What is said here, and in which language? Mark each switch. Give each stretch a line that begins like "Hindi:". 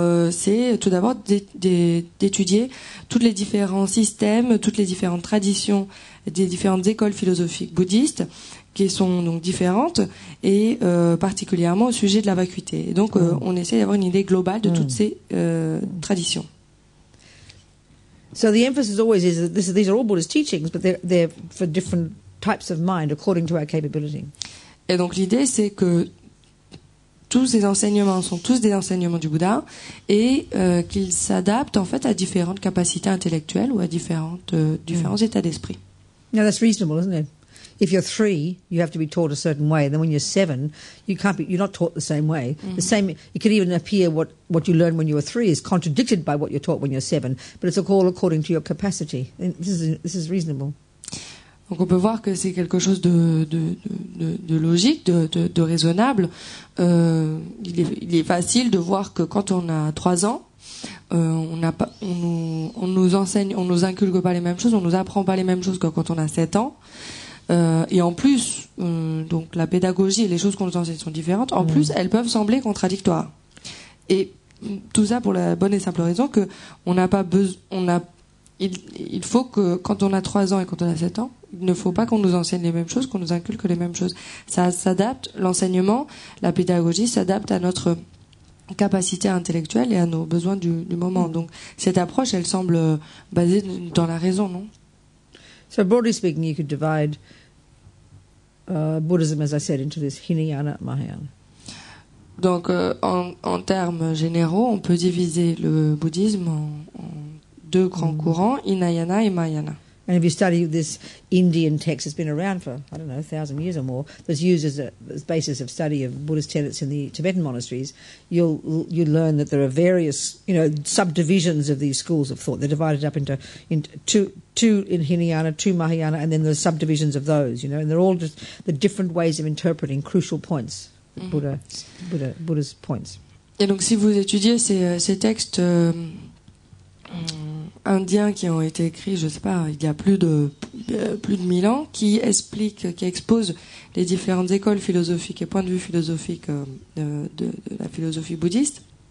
French: C'est tout d'abord d'étudier tous les différents systèmes, toutes les différentes traditions des différentes écoles philosophiques bouddhistes, qui sont donc différentes, et particulièrement au sujet de la vacuité. Et donc on essaie d'avoir une idée globale de toutes ces traditions.
English: So the emphasis always is that these are all Buddhist teachings, but they're for different types of mind according to our capability.
French: Et donc l'idée, c'est que tous ces enseignements sont tous des enseignements du Bouddha, et qu'ils s'adaptent en fait à différentes capacités intellectuelles ou à différents états d'esprit.
English: Now that's reasonable, isn't it? If you're 3, you have to be taught a certain way. Then when you're 7, you're not taught the same way. The same, it could even appear what you learned when you were 3 is contradicted by what you're taught when you're 7. But it's all according to your capacity. And this is reasonable.
French: Donc on peut voir que c'est quelque chose de logique, de raisonnable. Il est facile de voir que quand on a 3 ans, on nous enseigne, on nous inculque pas les mêmes choses, on nous apprend pas les mêmes choses que quand on a 7 ans. Et en plus, donc la pédagogie et les choses qu'on nous enseigne sont différentes. En plus, elles peuvent sembler contradictoires. Et tout ça pour la bonne et simple raison que on n'a pas besoin, il faut que quand on a 3 ans et quand on a 7 ans, il ne faut pas qu'on nous enseigne les mêmes choses, qu'on nous inculque les mêmes choses. Ça s'adapte, l'enseignement, la pédagogie s'adapte à notre capacité intellectuelle et à nos besoins du moment. Donc cette approche, elle semble basée dans la raison, non?
English: So broadly speaking, you could divide Buddhism, as I said, into this Hinayana, Mahayana.
French: Donc, en termes généraux, on peut diviser le bouddhisme en deux grands courants, Hinayana et Mahayana.
English: And if you study this Indian text that's been around for, 1,000 years or more, that's used as basis of study of Buddhist tenets in the Tibetan monasteries, you'll learn that there are various, subdivisions of these schools of thought. They're divided up into two in Hinayana, two Mahayana, and then the subdivisions of those, and they're all just the different ways of interpreting crucial points, Buddha's points.
French: Et donc, si vous étudiez ces textes indiens qui ont été écrits, je sais pas, il y a plus de 1000 ans, qui exposent les différentes écoles philosophiques et points de vue philosophiques de la philosophie bouddhiste.